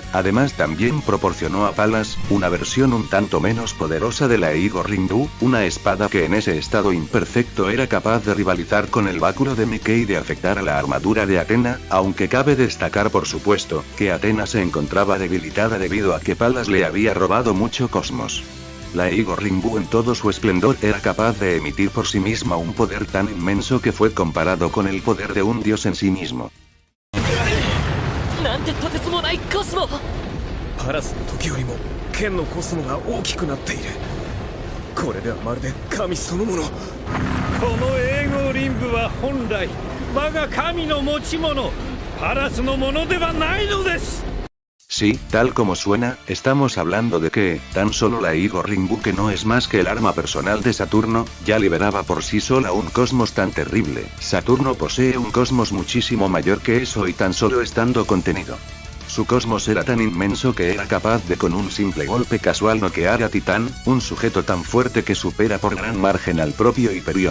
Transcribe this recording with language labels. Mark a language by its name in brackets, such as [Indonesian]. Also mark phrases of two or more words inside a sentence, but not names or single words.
[Spanish] Además también proporcionó a Palas una versión un tanto menos poderosa de la Igor Rindu, una espada que en ese estado imperfecto era capaz de rivalizar con el báculo de Mickey y de afectar a la armadura de Athena, aunque cabe destacar por supuesto, que Athena se encontraba debilitada debido a que Palas le había robado mucho cosmos. La Igor Rinbu en todo su esplendor era capaz de emitir por sí misma un poder tan inmenso que fue comparado con el poder de un dios en sí mismo. [Japanese] なんてとてつもないコスモ。パラスの時よりも剣のコスモが大きくなっている。これではまるで神そのもの。この永劫リンブは本来我が神の持ち物、パラスのものではないのです。 [Spanish] Sí, tal como suena, estamos hablando de que, tan solo la Igor Rinbu, que no es más que el arma personal de Saturno, ya liberaba por sí sola un cosmos tan terrible. Saturno posee un cosmos muchísimo mayor que eso y tan solo estando contenido. Su cosmos era tan inmenso que era capaz de con un simple golpe casual noquear a Titán, un sujeto tan fuerte que supera por gran margen al propio Hyperion.